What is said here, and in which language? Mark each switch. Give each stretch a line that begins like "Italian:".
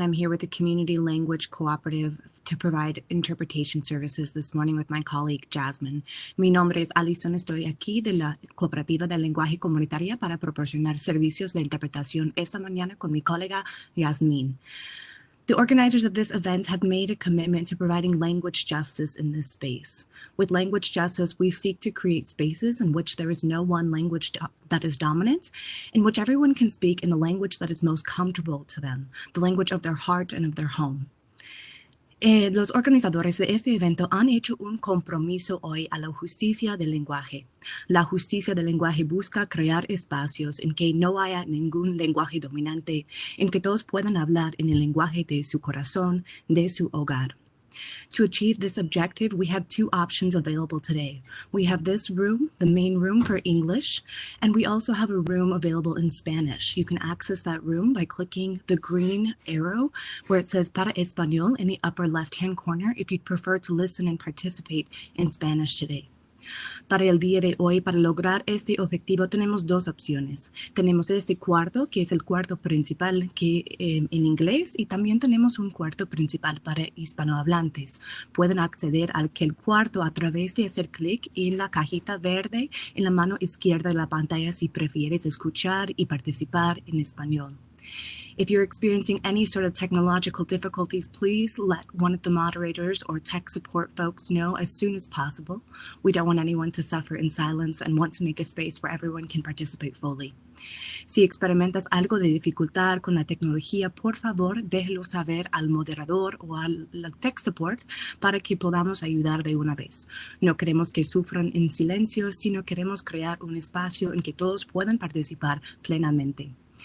English: I'm here with the Community Language Cooperative to provide interpretation services this morning with my colleague, Jasmine.
Spanish: Mi nombre es Allison. Estoy aquí de la Cooperativa de Lenguaje Comunitaria para proporcionar servicios de interpretación esta mañana con mi colega, Yasmin.
English: The organizers of this event have made a commitment to providing language justice in this space. With language justice, we seek to create spaces in which there is no one language that is dominant, in which everyone can speak in the language that is most comfortable to them, the language of their heart and of their home.
Spanish: Los organizadores de este evento han hecho un compromiso hoy a la justicia del lenguaje. La justicia del lenguaje busca crear espacios en que no haya ningún lenguaje dominante, en que todos puedan hablar en el lenguaje de su corazón, de su hogar.
English: To achieve this objective, we have two options available today. We have this room, the main room for English, and we also have a room available in Spanish. You can access that room by clicking the green arrow where it says
Spanish: Para Español
English: in the upper left-hand corner if you'd prefer to listen and participate in Spanish today.
Spanish: Para el día de hoy, para lograr este objetivo, tenemos dos opciones. Tenemos este cuarto, que es el cuarto principal en inglés, y también tenemos un cuarto principal para hispanohablantes. Pueden acceder al cuarto a través de hacer clic en la cajita verde en la mano izquierda de la pantalla si prefieres escuchar y participar en español.
English: If you're experiencing any sort of technological difficulties, please let one of the moderators or tech support folks know as soon as possible. We don't want anyone to suffer in silence and want to make a space where everyone can participate fully.
Spanish: Si experimentas algo de dificultad con la tecnología, por favor, déjelo saber al moderador o al
English: tech support
Spanish: para que podamos ayudar de una vez. No queremos que sufran en silencio, sino queremos crear un espacio en que todos puedan participar plenamente.